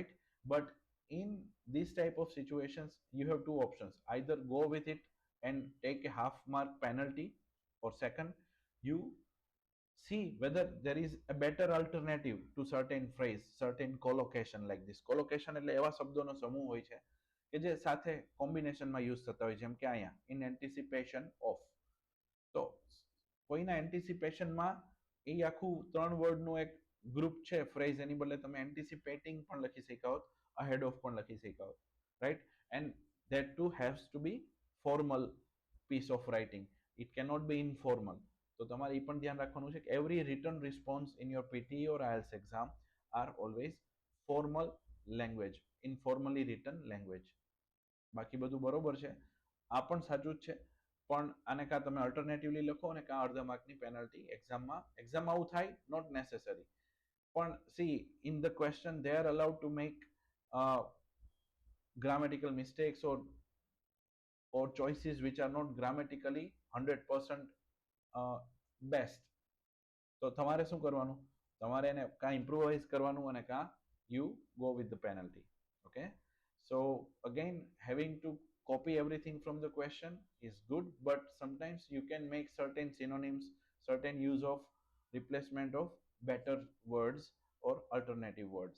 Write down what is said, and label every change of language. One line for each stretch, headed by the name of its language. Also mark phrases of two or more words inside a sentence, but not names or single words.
English: But in this type of situations, you have two options. Either go with it and take a half mark penalty, or second, you see whether there is a better alternative to certain phrase, certain collocation like this.
Gujarati: Collocation એટલે એવા શબ્દોનો સમૂહ હોય છે કે જે સાથે કોમ્બિનેશનમાં યુઝ થતા હોય, જેમ કે અહીંયા
English: in anticipation of.
Gujarati: તો કોઈના એન્ટિસિપેશનમાં એ આખું 3 વર્ડનું એક ગ્રુપ છે ફ્રેઝ, એની બદલે તમે એન્ટિસિપેટિંગ પણ લખી શક્યા હોત,
English: ahead of
Gujarati: પણ લખી શક્યા હોત, રાઈટ?
English: એન્ડ that too has to be formal piece of writing. It cannot be informal.
Gujarati: તો તમારે એ પણ ધ્યાન રાખવાનું છે કે
English: every written response in your PTE or IELTS exam are always formal language, informally written language.
Gujarati: બાકી બધું બરોબર છે, આ પણ સાચું જ છે, પણ આને કાં તમે અલ્ટરનેટિવલી લખો અને કાં અડધા માર્કની પેનલ્ટી એક્ઝામમાં આવું થાય,
English: not necessary. પણ see, in the question they are allowed to make grammatical mistakes or choices which are not grammatically 100% best.
Gujarati: તો તમારે શું કરવાનું? તમારે એને કાં ઇમ્પ્રુવાઇઝ કરવાનું અને કાં
English: you go with the penalty. Okay, so again, having to copy everything from the question is good, but sometimes you can make certain synonyms, certain use of replacement of better words or alternative words.